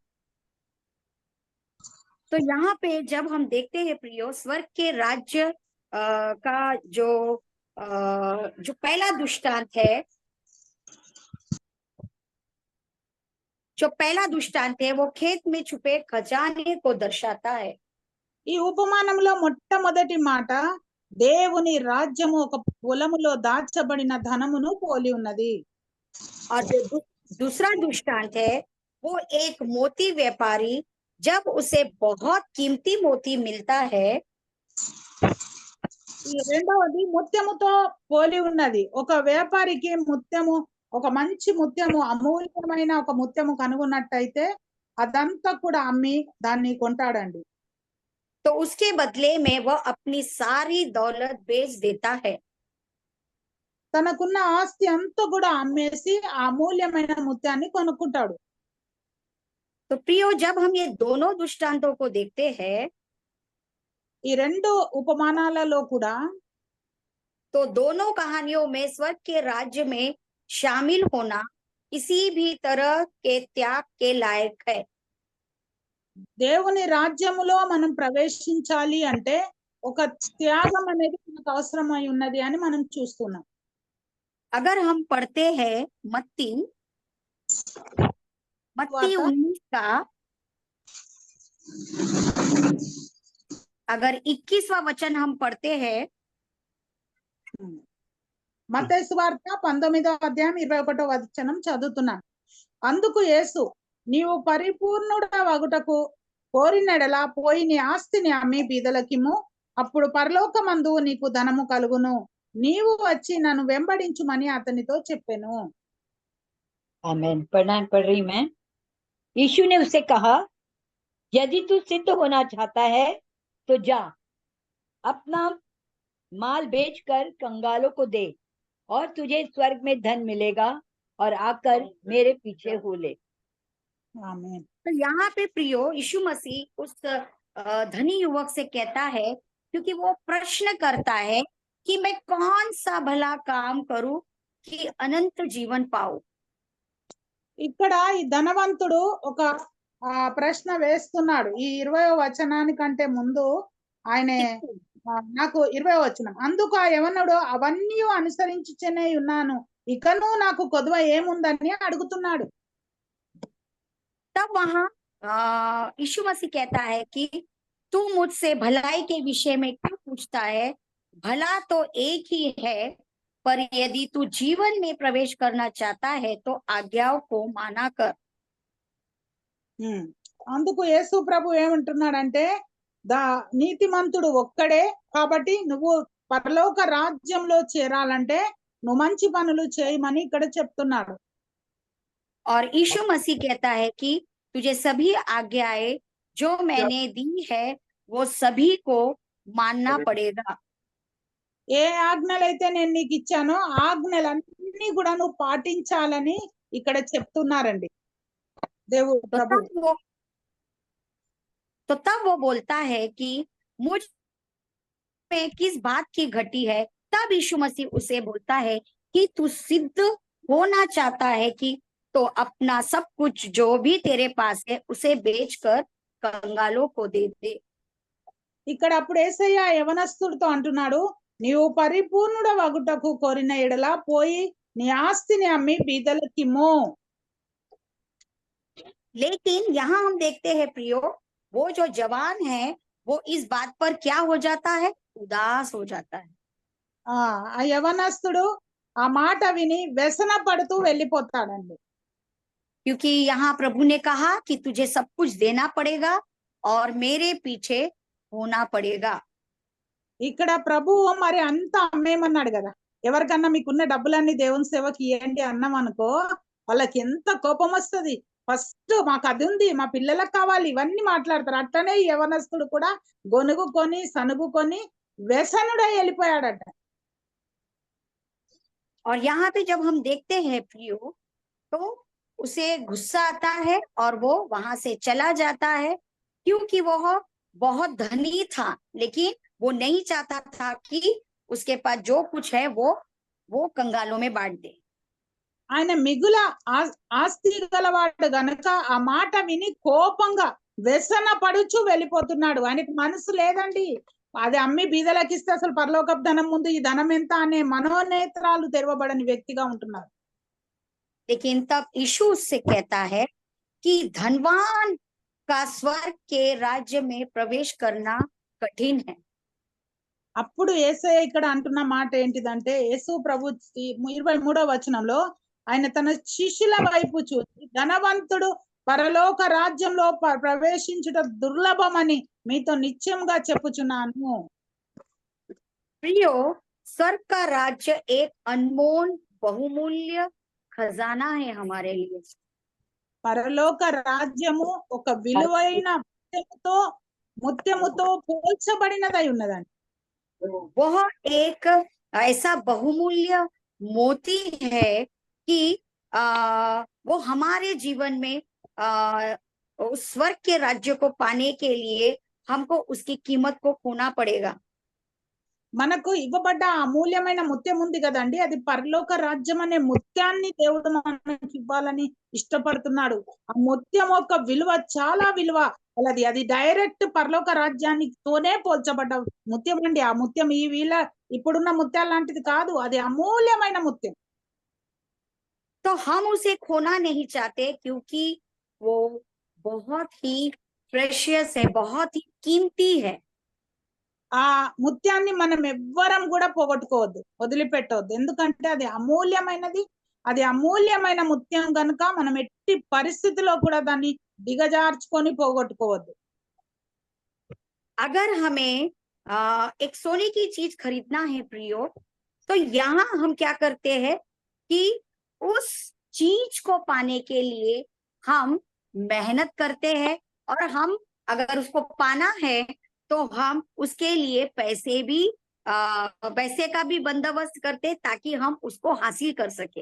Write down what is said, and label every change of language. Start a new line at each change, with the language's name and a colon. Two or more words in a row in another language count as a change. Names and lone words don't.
Hindi: तो यहाँ पे जब हम देखते हैं प्रियो, स्वर्ग के राज्य का जो पहला दृष्टांत है, वो खेत में छुपे खजाने को दर्शाता है।
Telugu: ఈ ఉపమానంలో మొట్టమొదటి మాట దేవుని రాజ్యము ఒక పొలములో దాచబడిన ధనమును పోలి ఉన్నది.
Hindi: और जो दूसरा दृष्टांत है वो एक मोती व्यापारी, जब उसे बहुत कीमती मोती मिलता है,
Telugu: ఈ రెండవది ముత్యముతో పోలి ఉన్నది. ఒక వ్యాపారికి ముత్యము, ఒక మంచి ముత్యము, అమూల్యమైన ఒక ముత్యము కనుగొన్నట్టయితే అదంతా కూడా అమ్మి దాన్ని కొంటాడండి.
Hindi: तो उसके बदले में वह अपनी सारी दौलत बेच देता है।
Telugu: తనకున్న ఆస్తి అంతా కూడా అమ్మేసి ఆ అమూల్యమైన ముత్యాన్ని కొనుక్కుంటాడు.
Hindi: तो प्रियो जब हम ये दोनों दृष्टांतों को देखते हैं,
Telugu: ఈ రెండు ఉపమానాలలో కూడా
Hindi: तो दोनों कहानियों में स्वर्ग के राज्य में शामिल होना किसी भी तरह के त्याग के लायक है।
Telugu: దేవుని రాజ్యములో మనం ప్రవేశించాలి అంటే ఒక త్యాగం అనేది మనకు అవసరమై ఉన్నది అని మనం చూస్తున్నాం.
Hindi: अगर हम पढ़ते हैं मत्ती मत्ती वार्ता? 19 का अगर 21वां वचन हम पढ़ते हैं
Telugu: మత్తయి సువార్త 19వ అధ్యాయం 21వ వచనం చదువుతున్నాను. అందుకు యేసు, నీవు పరిపూర్ణుడవగుటకు కోరినెడల పోయి నీ ఆస్తిని అమ్మి బీదలకిమ్ము, అప్పుడు పరలోకమందు నీకు ధనము కలుగును, నీవు వచ్చి నన్ను వెంబడించుమని అతనితో చెప్పెను.
Hindi: आमेन। पढ़ रही मैं। यीशु ने उसे कहा, यदि तू सिद्ध होना चाहता है तो जा, अपना माल बेचकर कंगालों को दे और तुझे स्वर्ग में धन मिलेगा, और आकर मेरे पीछे हो ले।
Telugu: ఆమేన్.
Hindi: तो यहाँ पे प्रियो यीशु मसीह उस धनी युवक से कहता है, क्योंकि वो प्रश्न करता है कि मैं कौन सा भला काम करूं कि अनंत जीवन पाऊं।
Telugu: ఇక్కడ ఈ ధనవంతుడు ఒక ప్రశ్న వేస్తున్నాడు. ఈ 20వ వచనానికంటే ముందు ఆయన నాకు 20వ వచనం, అందుకు ఆ యవనుడు అవన్నీ అనుసరించుచనే ఉన్నాను, ఇకను నాకు కొదువ ఏముందని అడుగుతున్నాడు.
Hindi: तब वहां यीशु मसीह कहता है कि तू मुझसे भलाई के विषय में क्यों पूछता है, भला तो एक ही है, पर यदि तू जीवन में प्रवेश करना चाहता है तो आज्ञाओं को माना कर।
Telugu: అందుకు యేసు ప్రభు ఏమంటున్నాడంటే, నీతిమంతుడు ఒక్కడే, కాబట్టి నువ్వు పరలోక రాజ్యంలో చేరాలంటే నువ్వు మంచి పనులు చేయమని ఇక్కడ చెప్తున్నాడు.
Hindi: और यीशु मसीह कहता है कि तुझे सभी आज्ञाएं जो मैंने दी है वो सभी को मानना पड़ेगा।
Telugu: ఏ ఆజ్ఞలైతే నేను నీకు ఇచ్చానో ఆజ్ఞలన్నీ కూడా నువ్వు పాటించాలని ఇక్కడ చెప్తున్నారండి దేవుడు ప్రభు.
Hindi: तो तब वो बोलता है कि मुझ में किस बात की घटी है। तब यीशु मसीह उसे बोलता है कि तू सिद्ध होना चाहता है कि तो अपना सब कुछ जो भी तेरे पास है उसे बेचकर कंगालों को दे दे।
Telugu: ఇక్కడ అప్పుడు యేసయ్య యవనస్తుడితో అంటున్నాడు, నీవు పరిపూర్ణుడవగుటకు కోరిన ఎడల పోయి నీ ఆస్తిని అమ్మి బీదలకిమ్ము.
Hindi: लेकिन यहाँ हम देखते हैं प्रियो, वो जो जवान है वो इस बात पर क्या हो जाता है, उदास हो जाता है।
Telugu: ఆ యవనస్తుడు ఆ మాట విని వ్యసన పడుతూ వెళ్ళిపోతాడండి.
Hindi: क्योंकि यहाँ प्रभु ने कहा कि तुझे सब कुछ देना पड़ेगा और मेरे पीछे होना पड़ेगा।
Telugu: ఇక్కడ ప్రభువు మరి అంతా అమ్మేమన్నాడు కదా. ఎవరికన్నా మీకున్న డబ్బులన్నీ దేవుని సేవకి ఇవ్వండి అన్నాం అనుకో, వాళ్ళకి ఎంత కోపం వస్తుంది. ఫస్ట్ మాకు అది ఉంది, మా పిల్లలకు కావాలి, ఇవన్నీ మాట్లాడతారు. అట్లనే యవనస్తుడు కూడా గొనుగుకొని సనుగుకొని వ్యసనుడై వెళ్ళిపోయాడట.
Hindi: और यहाँ पे जब हम देखते हैं प्रियो, तो उसे गुस्सा आता है और वो वहां से चला जाता है, क्योंकि वह बहुत धनी था, लेकिन वो नहीं चाहता था कि उसके पास जो कुछ है वो कंगालों में बांट दे।
Telugu: ఆయన మిగుల ఆస్తి గలవాడు గనక ఆ మాట విని కోపంగా వ్యసన పడుచు వెళ్ళిపోతున్నాడు. ఆయనకు మనసు లేదండి, అది అమ్మి బీదలకు ఇస్తే అసలు పరలోకపు ధనం ముందు ఈ ధనం ఎంత అనే మనోనేత్రాలు తెరవబడని వ్యక్తిగా ఉంటున్నారు.
Hindi: लेकिन तब यीशु उससे कहता है कि धनवान का स्वर्ग के राज्य में प्रवेश करना कठिन है।
Telugu: అప్పుడు యేసయ్య ఇక్కడ అంటున్న మాట ఏంటిదంటే, యేసు ప్రభు 23వ వచనంలో ఆయన తన శిష్యుల వైపు చూసి, ధనవంతుడు పరలోక రాజ్యంలో ప్రవేశించుట దుర్లభమని మీతో నిశ్చయంగా చెప్పుచున్నాను.
Hindi: प्रियो, स्वर्ग का राज्य एक अनमोल बहुमूल्य खजाना है हमारे लिए।
Telugu: పరలోక రాజ్యము ఒక విలువైన ముత్యముతో పోల్చబడినదై ఉన్నదండి.
Hindi: वह एक ऐसा बहुमूल्य मोती है कि वो हमारे जीवन में उस स्वर्ग के राज्य को पाने के लिए हमको उसकी कीमत को खोना पड़ेगा।
Telugu: మనకు ఇవ్వబడ్డ అమూల్యమైన ముత్యం ఉంది కదండి, అది పరలోక రాజ్యం అనే ముత్యాన్ని దేవుడు మనకి ఇవ్వాలని ఇష్టపడుతున్నాడు. ఆ ముత్యం యొక్క విలువ చాలా విలువ అలాది. అది డైరెక్ట్ పరలోక రాజ్యానితోనే పోల్చబడ్డ ముత్యం అండి. ఆ ముత్యం ఈ వీళ్ళ ఇప్పుడున్న ముత్యాల లాంటిది కాదు, అది అమూల్యమైన ముత్యం.
Hindi: तो हम उसे खोना नहीं चाहते क्योंकि वो बहुत ही प्रेशियस है, बहुत ही कीमती है।
Telugu: ఆ ముత్యాన్ని మనం ఎవ్వరం కూడా పోగొట్టుకోవద్దు, వదిలిపెట్టవద్దు. ఎందుకంటే అది అమూల్యమైనది. అది అమూల్యమైన ముత్యం గనుక మనం ఎట్టి పరిస్థితిలో కూడా దాన్ని దిగజార్చుకొని పోగొట్టుకోవద్దు.
Hindi: अगर हमें एक सोने की चीज खरीदना है प्रियो, तो यहाँ हम क्या करते हैं कि उस चीज को पाने के लिए हम मेहनत करते हैं, और हम अगर उसको पाना है तो हम उसके लिए पैसे का भी बंदोबस्त करते ताकि हम उसको हासिल कर सके।